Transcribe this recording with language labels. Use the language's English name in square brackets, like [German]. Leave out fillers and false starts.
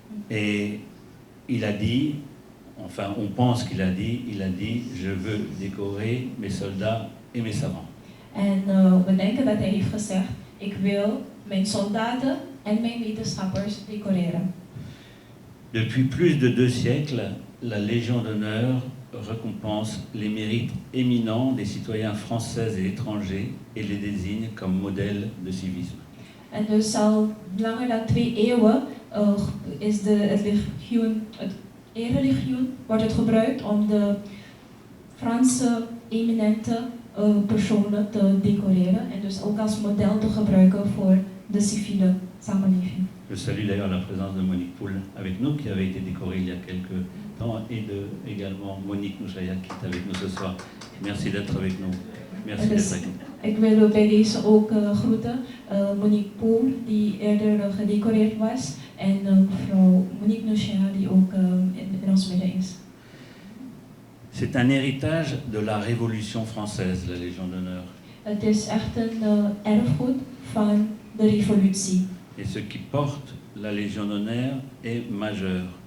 [French] Et il a dit, enfin on pense qu'il a dit, je veux décorer mes soldats et mes savants. [Dutch] En we denken dat hij heeft gezegd, ik wil mijn soldaten en mijn wetenschappers decoreren. [French] Depuis plus de 2 siècles, la Légion d'honneur récompense les mérites éminents des citoyens français et étrangers et les désigne comme modèle de civisme. [Dutch] En dus al langer dan 2 eeuwen is het erelegioen wordt het gebruikt om de Franse eminente personen te decoreren en dus ook als model te gebruiken voor de civiele samenleving. [French] Je salue d'ailleurs la présence de Monique Poul avec nous, qui avait été décorée il y a quelques temps, et également Monique Mouchaya qui est avec nous ce soir. Merci d'être avec nous. Merci d'être avec nous. [Dutch] Ik wil bij deze ook groeten Monique Poul, die eerder gedecoreerd was, en mevrouw Monique Mouchaya, die ook in ons midden is. [French] C'est un héritage de la Révolution française, la Légion d'honneur. [Dutch] Het is echt een erfgoed van de revolutie. [French] Et ce qui porte la Légion d'honneur est majeur.